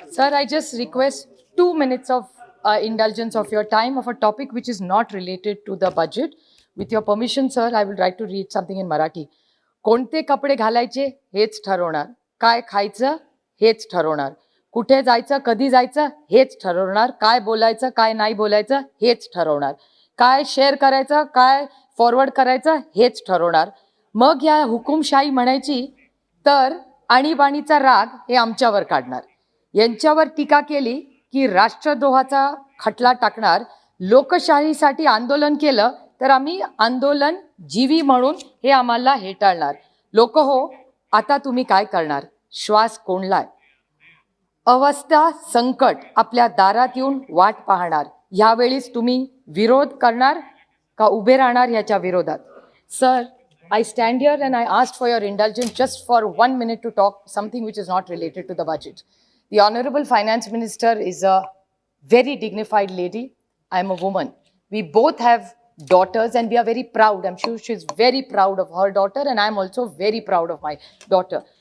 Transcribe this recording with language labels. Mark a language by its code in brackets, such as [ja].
[en] Sir, I just request 2 minutes of indulgence of your time of a topic which is not related to the budget. With your permission, sir, I will try to read something in Marathi. [mr] कोणते कपडे घालायचे हेच ठरवणार, काय खायचं हेच ठरवणार, कुठे जायचं कधी जायचं हेच ठरवणार, काय बोलायचं काय नाही बोलायचं हेच ठरवणार, काय शेअर करायचं काय फॉरवर्ड करायचं हेच ठरवणार. मग या हुकुमशाही म्हणायची तर आणीबाणीचा राग हे आमच्यावर काढणार, यांच्यावर टीका केली की राष्ट्रद्रोहाचा खटला टाकणार, लोकशाहीसाठी आंदोलन केलं तर आम्ही आंदोलन जीवी म्हणून हे आम्हाला हेटाळणार. लोक हो, आता तुम्ही काय करणार? श्वास कोंडलाय, अवस्था संकट आपल्या दारात येऊन वाट पाहणार. ह्यावेळीच तुम्ही विरोध करणार का उभे राहणार याच्या विरोधात? [en] Sir, I stand here and I asked for your indulgence just for 1 minute to talk something which is not related to the budget. The Honorable Finance Minister is a very dignified lady. I am a woman. We both have daughters and we are very proud. I'm sure she's very proud of her daughter and I'm also very proud of my daughter.